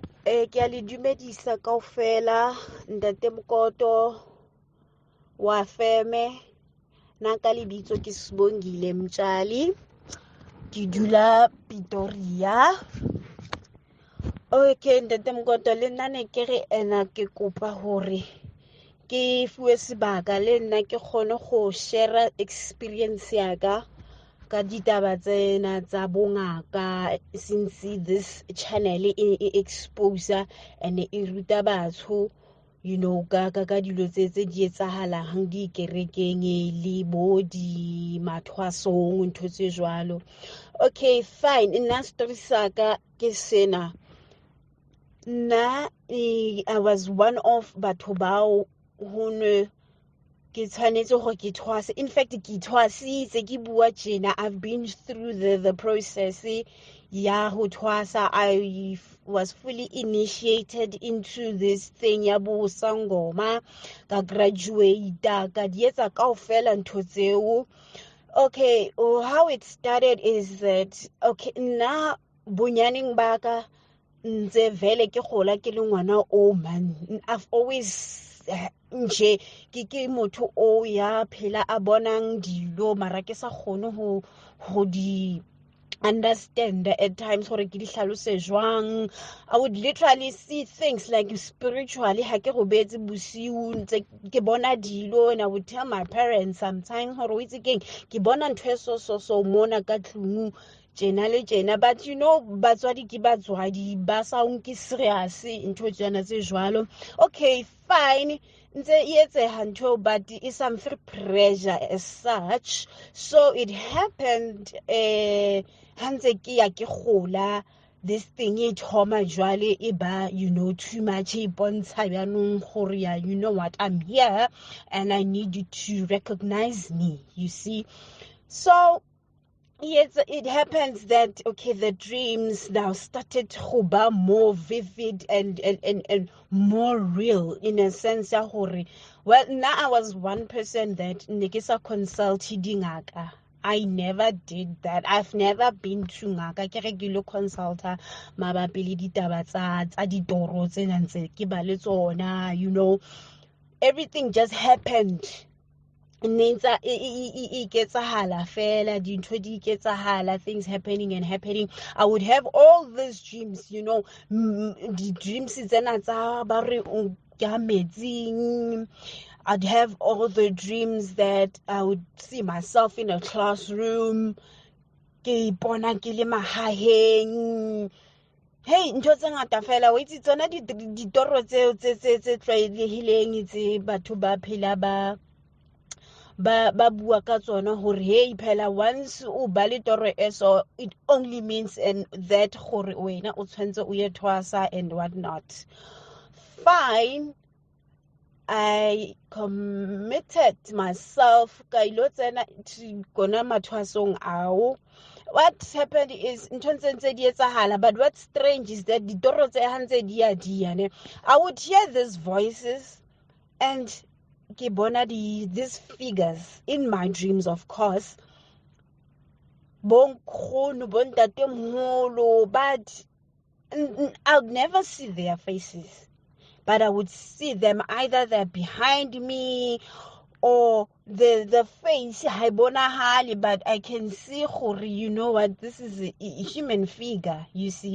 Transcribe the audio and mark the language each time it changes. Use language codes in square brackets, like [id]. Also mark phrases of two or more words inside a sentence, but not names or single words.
[st] ke a le dumedisa kaofela ntate Mokoto wa feme nna ka lebitso ke Sibongile Mtshali ke dula Pretoria. Okay ntate Mokoto, le nna ne ke re ena ke kopa hore ke fuwe sebaka le nna ke kgone go [en] share experience [st] ya ka ditaba tsena tsa bongaka, [en] since this channel [st] e [en] expose and [st] e ruta batho ka dilo tse di etsahalang di kerekeng le bo di mathwasong ntho tse jwalo. [en] Okay fine, [st] nna story sa ka ke sena. Nna [en] I was one of [st] batho bao ho ne ke tshwanetse gore ke thwase. [en] In fact [st] ke thwasitse ke bua tjena. [en] I've been through the process [st] ya ho thwasa. [en] I was fully initiated into this thing [st] ya bo Izangoma, ka graduate ka di etsa kaofela ntho tseo. [en] Okay, how it started is that, [st] okay, nna bonyaneng ba ka ntse vele ke gola ke le ngwana o man. [en] I've always [st] nje ke motho o ya phela a bonang dilo mara ke sa kgone ho di [en] understand at times [st] gore ke di hlalose jwang. [en] I would literally see things like spiritually [st] ha ke robetse bosiu ntse ke bona dilo, [en] and I would tell my parents sometimes [st] gore o itse keng ke bona ntho so mona ka tlung tjena le tjena, but batswadi ke batswadi ba sa nke serious ntho tsena tse jwalo. [en] Okay fine, [st] ntse e etseha ntho [en] but it's some pressure as such. So it happened [st] hantse ke ya ke gola, [en] this thing [st] e thoma jwale e ba [en] too much [st] e bontsha byanong gore [en] you know what, I'm here and I need you to recognize me, you see. So yes, it happens that, okay, the dreams now started to be more vivid and more real, in a sense. Well, now I was one person that nekisa consulted ngaka. I never did that. I've never been to [st] ngaka ke regular consulta mabapi le ditaba tsa ditoro tsena ntse ke ba le tsona, [en] everything just happened. Things happening and happening. I would have all these dreams, the dreams I'd have all the dreams that I would see myself in a classroom. [st] Ke bona ke le mahaheng. Hey, ntho tse ngata fela. Wa itse tsona ditoro tseo tse tlwaelehileng tse batho ba phela ba bua ka tsona gore hey phela once o ba le toro eso, [en] it only means and that [st] gore wena o tshwantse o ye thwasa [en] and what not. [st] Fine, [en] I committed myself [st] ka ilo tsena gona mathwasong ao. [en] What happened is [st] ntho ntse di etsahala, [en] but what's strange is that [st] ditoro tse hantse di [en] I would hear these voices and [st] ke bona [en] these figures in my dreams, of course, [st] bonkgono bontatemogolo, [en] but I'll never see their faces, but I would see them, either they're behind me or the face haibonahali, but I can see what, this is a human figure, you see.